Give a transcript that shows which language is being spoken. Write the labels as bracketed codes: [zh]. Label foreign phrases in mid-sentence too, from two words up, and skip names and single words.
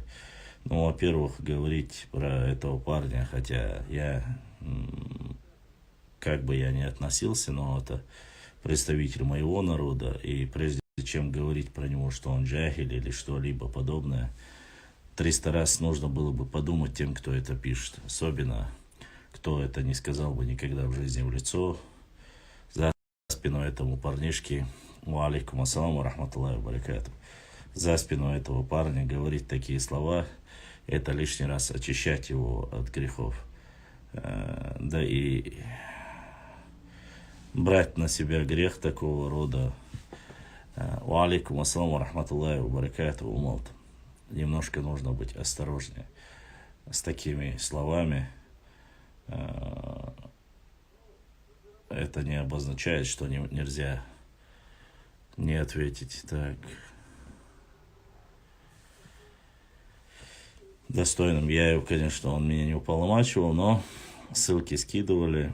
[ru] Ну, во-первых, говорить про этого парня, хотя я, как бы я ни относился, но это представитель моего народа, и прежде чем говорить про него, что он джахиль или что-либо подобное, 300 раз нужно было бы подумать тем, кто это пишет. Особенно, кто это не сказал бы никогда в жизни в лицо, за спиной этому парнишки. [ar] وعليكم السلام ورحمة الله وبركاته. [ru] за спину этого парня говорить такие слова, это лишний раз очищать его от грехов. Да и брать на себя грех такого рода. [ar] وعليكم السلام ورحمة الله وبركاته, умалт. [ru] Немножко нужно быть осторожнее с такими словами. Это не обозначает, что нельзя не ответить. Так. Достойным я, конечно, он меня не уполномачивал, но ссылки скидывали.